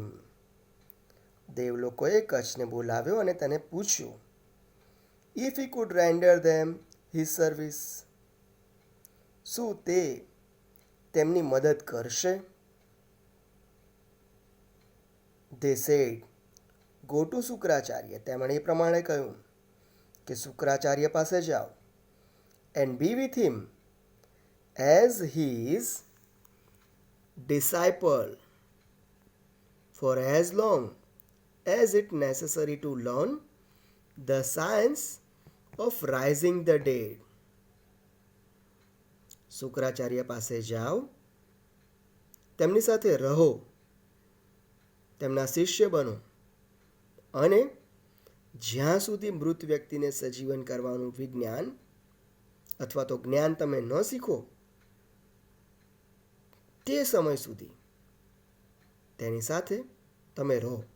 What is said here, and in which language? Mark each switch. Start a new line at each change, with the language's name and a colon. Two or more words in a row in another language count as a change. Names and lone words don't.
Gujarati: દેવલોકોએ કચ્છને બોલાવ્યો અને તેને પૂછ્યું,
English: if he could render them his service.
Gujarati: શું તે તેમની મદદ કરશે?
English: They said, go to શુક્રાચાર્ય.
Gujarati: તેમણે એ પ્રમાણે કહ્યું કે શુક્રાચાર્ય પાસે જાઓ
English: and be with him as his disciple for as long as it necessary to learn the science of rising the dead.
Gujarati: શુક્રાચાર્ય પાસે જાઓ, તેમની સાથે રહો, તેમના શિષ્ય બનો અને જ્યાં સુધી મૃત વ્યક્તિને સજીવન કરવાનું વિજ્ઞાન અથવા તો જ્ઞાન તમે ન શીખો તે સમય સુધી તેની સાથે તમે રહો.